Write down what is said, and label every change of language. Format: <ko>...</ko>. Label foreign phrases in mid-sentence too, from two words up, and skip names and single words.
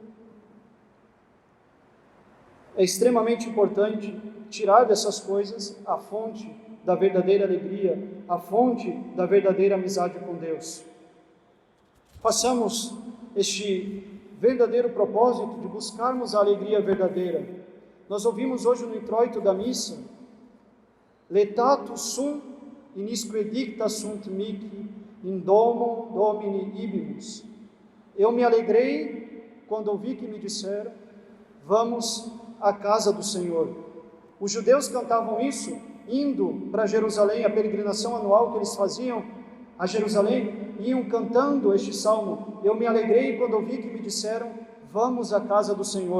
<pt>É extremamente importante tirar dessas coisas a fonte da verdadeira alegria, a fonte da verdadeira amizade com Deus. Façamos este verdadeiro propósito de buscarmos a alegria verdadeira. Nós ouvimos hoje no introito da missa:</pt> <la>Letatus sum inisque edicta sunt mihi in domo Domini ibimus.</la> <pt>Eu me alegrei quando ouvi que me disseram: vamos à casa do Senhor. Os judeus cantavam isso indo para Jerusalém, a peregrinação anual que eles faziam a Jerusalém, iam cantando este salmo: eu me alegrei quando ouvi que me disseram, vamos à casa do Senhor.</pt>